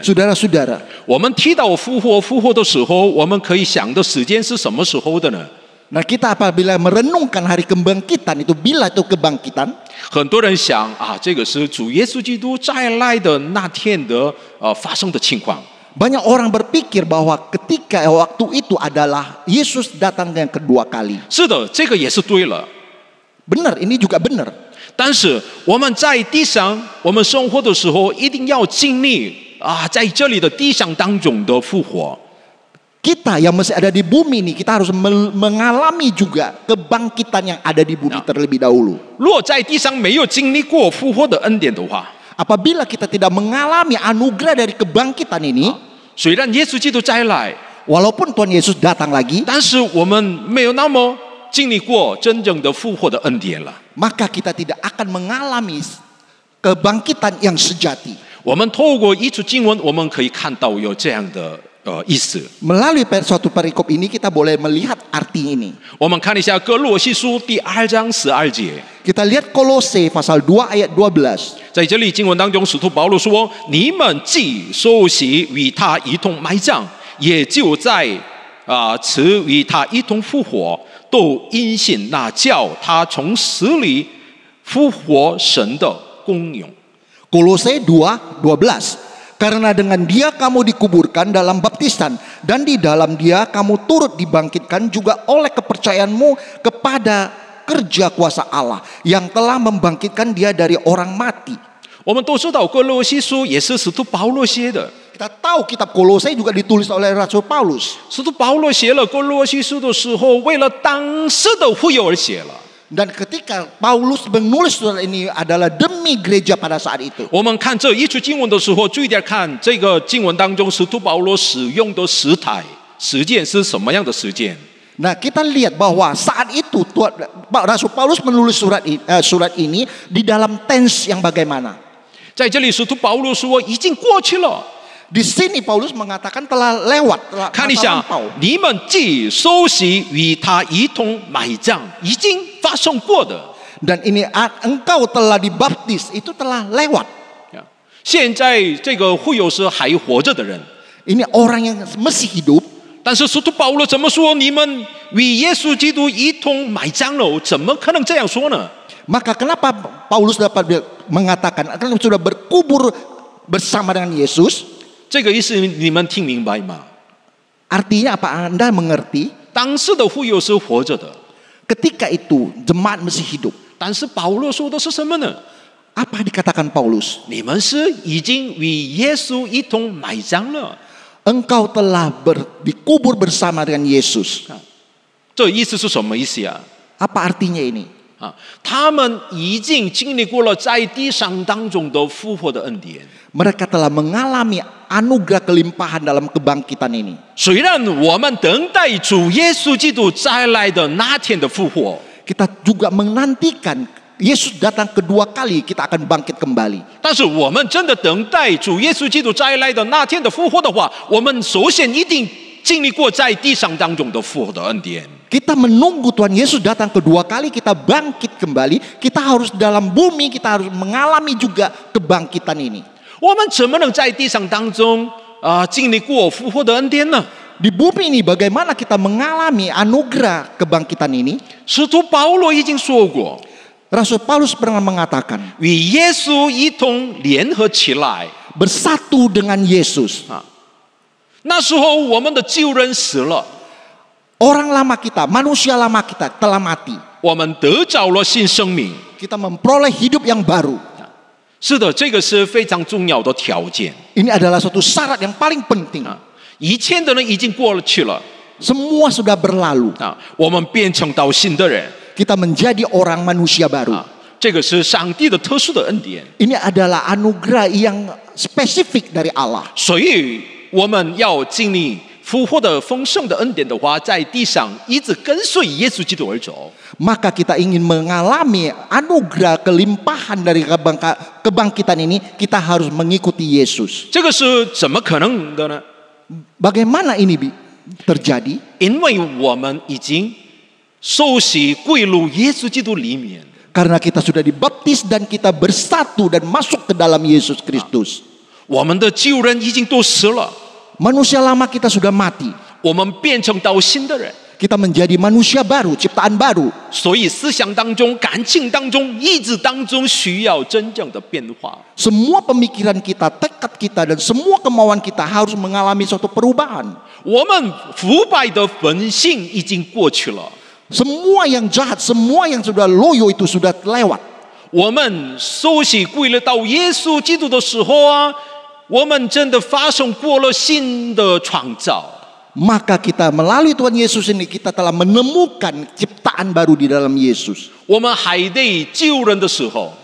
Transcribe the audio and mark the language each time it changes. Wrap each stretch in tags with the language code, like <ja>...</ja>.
<id>Saudara-saudara,</id> <zh>我们提到复活的时候，我们可以想的时间是什么时候的呢？</zh> <id>nah kita apabila merenungkan hari kebangkitan itu, bila itu kebangkitan,</id> <zh>很多人想啊，这个是主耶稣基督再来的那天的发生的情况。</zh> <id>banyak orang berpikir bahwa ketika waktu itu adalah Yesus datang yang kedua kali.</id> <zh>是的，这个也是对了。</zh> <id>Benar, ini juga benar.</id> <zh>但是我们在地上，我们生活的时候，一定要经历啊，在这里的地上当中的复活。</zh> <id>Kita yang masih ada di bumi ini, kita harus mengalami juga kebangkitan yang ada di bumi terlebih dahulu.</id> <zh>若在地上没有经历过复活的恩典的话，</zh> <id>Apabila kita tidak mengalami anugerah dari kebangkitan ini,</id> <zh>虽然耶稣基督再来，</zh> <id>walaupun Tuhan Yesus datang lagi,</id> <zh>但是我们没有那么经历过真正的复活的恩典了。</zh> <id>maka kita tidak akan mengalami kebangkitan yang sejati.</id> <zh>我们透过一处经文，我们可以看到有这样的意思。</zh> <id>Melalui suatu perikop ini kita boleh melihat arti ini.</id> <zh>我们看一下哥罗西书第2章12节。</zh> <id>Kita lihat Kolose pasal 2 ayat 12.</id> <zh>在这里经文当中，使徒保罗说：“你们既受洗与他一同埋葬，也就在此与他一同复活，都因信那叫他从死里复活神的功用。”</zh> <id>Kolose 2:12. Karena dengan dia kamu dikuburkan dalam baptisan, dan di dalam dia kamu turut dibangkitkan juga oleh kepercayaanmu kepada kerja kuasa Allah yang telah membangkitkan dia dari orang mati.</id> <zh>我们都知道哥罗西书也是使徒保罗写的。</zh> <id>Kita tahu kitab Kolose juga ditulis oleh Rasul Paulus.</id> <zh>使徒保罗写了哥罗西书的时候，为了当时的会友而写了。</zh> <id>Dan ketika Paulus menulis surat ini adalah demi gereja pada saat itu.</id> <zh>我们看这一处经文的时候，注意点看这个经文当中，使徒保罗使用的实践是什么样的实践？</zh> <id>Nah, kita lihat bahwa saat itu Rasul Paulus menulis surat ini di dalam tense yang bagaimana.</id> <zh>在这里，使徒保罗说已经过去了。</zh> <id>Di sini Paulus mengatakan telah lewat, telah</id> <zh>看一</zh> <id>masa</id> <zh>下</zh> <id>lampau.，</id> <zh>你们既受洗与他一同埋葬，已经发生过的。</zh> <id>Dan ini engkau telah dibaptis, itu telah lewat.</id> <zh>现在这个会有是还活着的人，</zh> <id>Ini orang yang masih hidup.</id> <zh>但是使徒保罗怎么说？你们与耶稣基督一同埋葬了，怎么可能这样说呢？</zh> <id>Maka kenapa Paulus dapat mengatakan akan sudah berkubur bersama dengan Yesus?</id> <zh>这个意思你们听明白吗？</zh> <id>Artinya apa? Anda mengerti?</id> <zh>当时的会友是活着的，</zh> <id>Ketika itu jemaat masih hidup.</id> <zh>但是保罗说的是什么呢？</zh> <id>Apa dikatakan Paulus?</id> <zh>你们是已经与耶稣一同埋葬了。</zh> <id>Engkau telah dikubur bersama dengan Yesus.</id> <zh>这意思是什么意思啊？</zh> <id>Apa artinya ini?</id> <zh>他们已经经历过了在地上当中的复活的恩典。</zh> <id>Mereka telah mengalami anugerah kelimpahan dalam kebangkitan ini.</id> <zh>虽然我们等待主耶稣基督再来的那天的复活，</zh> <id>Kita juga menantikan Yesus datang kedua kali, kita akan bangkit kembali.</id> <zh>但是我们真的等待主耶稣基督再来的那天的复活的话，我们首先一定经历过在地上当中的复活的恩典。</zh> <id>Kita menunggu Tuhan Yesus datang kedua kali, kita bangkit kembali. Kita harus dalam bumi, kita harus mengalami juga kebangkitan ini.</id> <zh>我们怎么能在地上当中经历过复活的恩典呢？</zh> <id>Di bumi ini bagaimana kita mengalami anugerah kebangkitan ini?</id> <zh>使徒保罗已经说过，</zh> <id>Rasul Paulus pernah mengatakan,</id> <zh>与耶稣一同联合起来。</zh> <id>bersatu dengan Yesus.</id> <zh>那时候我们的旧人死了，</zh> <id>Orang lama kita, manusia lama kita telah mati.</id> <zh>我们得着了新生命。</zh> <id>Kita memperoleh hidup yang baru.</id> <zh>是的，这个是非常重要的条件。</zh> <id>Ini adalah suatu syarat yang paling penting.</id> <zh>以前的人已经过去了</zh> <id>Semua sudah berlalu.</id> <zh>我们变成到新的人</zh> <id>Kita menjadi orang manusia baru.</id> <zh>这个是上帝的特殊的恩典。</zh> <id>Ini adalah anugerah yang spesifik dari Allah.</id> <zh>所以我们要经历复活的丰盛的恩典的话，在地上一直跟随耶稣基督而走。</zh> <id>Maka kita ingin mengalami anugerah kelimpahan dari kebangkitan ini, kita harus mengikuti Yesus.</id> <zh>这个是怎么可能的呢？</zh> <id>Bagaimana ini terjadi?</id> <zh>因为我们已经受洗归入耶稣基督里面。</zh> <id>Karena kita sudah dibaptis dan kita bersatu dan masuk ke dalam Yesus Kristus.</id> <zh>我们的旧人已经都死了，</zh> <id>Manusia lama kita sudah mati.</id> <zh>我们变成到新的人。</zh> <id>Kita menjadi manusia baru, ciptaan baru.</id> <zh>所以思想当中、感情当中、意志当中需要真正的变化。</zh> <id>Semua pemikiran kita, tekad kita, dan semua kemauan kita harus mengalami suatu perubahan.</id> <zh>我们腐败的本性已经过去了，</zh> <id>Semua yang jahat, semua yang sudah loyo itu sudah lewat.</id> <zh>我们受洗归了到耶稣基督的时候啊，我们真的发生过了新的创造。</zh> <id>Maka kita melalui Tuhan Yesus ini kita telah menemukan ciptaan baru di dalam Yesus.</id> <zh>我们还得救人的时候，</zh>